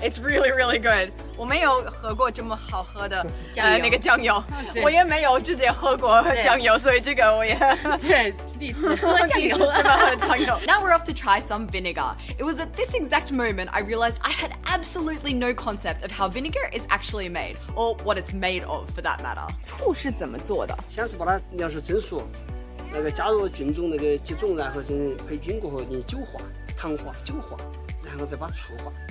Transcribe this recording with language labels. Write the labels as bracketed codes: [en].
[en] It's really, really good. [zh] 我没有喝过这么好喝的那个酱油，我也没有直接喝过酱油，所以这个我也对第一次喝酱油。 [en] Now we're off to try some vinegar. It was at this exact moment I realized I had absolutely no concept of how vinegar is actually made, or what it's made of for that matter. [zh] 醋是怎么做的？先是把它料是蒸熟。那个加入菌种那个几种，然后进行配菌过后进行酒化、糖化、酒化，然后再把醋化。